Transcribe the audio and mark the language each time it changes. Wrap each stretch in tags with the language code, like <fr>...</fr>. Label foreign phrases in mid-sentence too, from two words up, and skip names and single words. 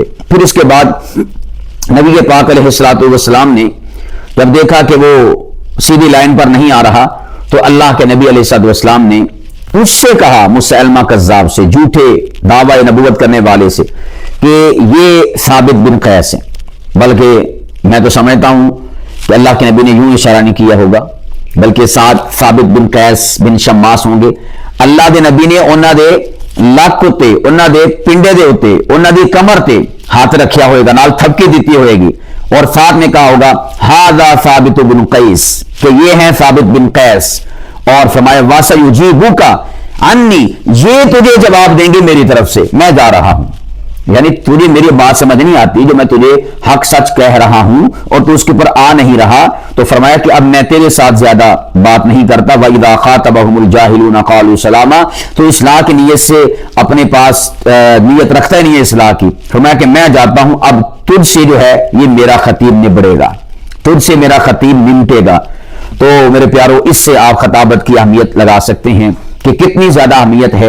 <ur>پھر اس کے بعد نبی پاک</ur> <ar>علیہ السلام</ar> <ur>نے جب دیکھا کہ وہ سیدھی لائن پر نہیں آ رہا تو اللہ کے نبی</ur> <ar>علیہ السلام</ar> <ur>نے اس سے کہا، مسیلمہ کذاب سے، جھوٹے دعوی نبوت کرنے والے سے، کہ یہ ثابت بن قیس ہیں۔ بلکہ میں تو سمجھتا ہوں کہ اللہ کے نبی نے یوں اشارہ نہیں کیا ہوگا، بلکہ ساتھ ثابت بن قیس بن شماس ہوں گے۔</ur> <pa>اللہ دے نبی نے انہاں دے لک اتے، انہاں دے پنڈے دے اتے، انہاں دی کمر تے ہاتھ رکھیا ہوئے گا، نال تھپکی دیتی ہوئے گی،</pa> <ur>اور ساتھ میں کہا ہوگا ھذا ثابت بن قیس، کہ یہ ہیں ثابت بن قیس، اور فرمایا</ur> <ar>وَسَيُجِيبُكَ عَنِّي،</ar> <ur>یہ تجھے جواب دیں گے میری طرف سے، میں جا رہا ہوں۔ یعنی تجھے میری بات سمجھ نہیں آتی جو میں تجھے حق سچ کہہ رہا ہوں اور تو اس کے اوپر آ نہیں رہا، تو فرمایا کہ اب میں تیرے ساتھ زیادہ بات نہیں کرتا۔</ur> <ar>وَإِذَا خَاطَبَهُمُ الْجَاهِلُونَ قَالُوا سَلَامًا،</ar> <ur>تو اصلاح کی نیت سے اپنے پاس نیت رکھتا ہی نہیں ہے اصلاح کی، فرمایا کہ میں جاتا ہوں، اب تجھ سے جو ہے یہ میرا خطیب نبڑے گا، تجھ سے میرا خطیب نمٹے گا۔ تو میرے پیارو، اس سے آپ خطابت کی اہمیت لگا سکتے ہیں کہ کتنی زیادہ اہمیت ہے۔</ur>